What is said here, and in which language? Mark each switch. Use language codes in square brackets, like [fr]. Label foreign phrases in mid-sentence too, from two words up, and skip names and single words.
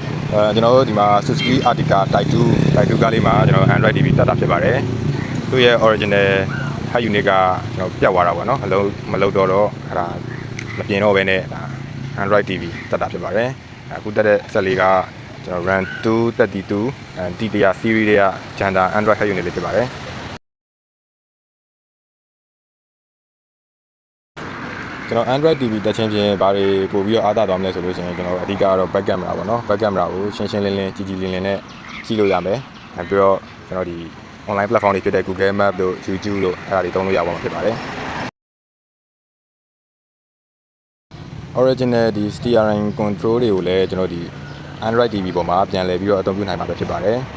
[my] ကျွန်တော်တို့ဒီမှာ Suzuki Arctica Type 2ကားလေးမှာကျွန်တော် Android TV တက်တာဖြစ်ပါတယ်သူ့ရဲ့ [en] original high unit [my] ကကျွန်တော်ပြတ်သွားတာပေါ့နော်အလုံးမလုံးတော့အဲ့ဒါမပြင်တော့ဘဲနဲ့ဒါ Android TV တက်တာဖြစ်ပါတယ်အခုတက်တဲ့ဆက်လေးကကျွန်တော် RAM 232 T100 series တွေက Janda Android [en] high unit [my] လေးဖြစ်ပါတယ် ကျွန်တော် Android TV တက်ချင်းချင်းဘာတွေပို့ပြီးတော့အားသာသွားမလဲဆိုလို့ရှိရင်ကျွန်တော်အဓိကတော့ [en] back camera [my] ပေါ့နော် [en] back camera [my] ကိုရှင်းရှင်းလင်းလင်းကြည်ကြည်လင်းလင်းနဲ့ကြည့်လို့ရမယ်ပြီးတော့ကျွန်တော်ဒီ [en] online platform [my] တွေဖြစ်တဲ့ Google Map တို့ YouTube တို့အဲ့ဒါတွေသုံးလို့ရပါမှာဖြစ်ပါတယ် original ဒီ [en] steering control [my] တွေကိုလည်းကျွန်တော်ဒီ Android TV ပေါ်မှာပြန်လည်ပြီးတော့အသုံးပြုနိုင်မှာဖြစ်ပါတယ်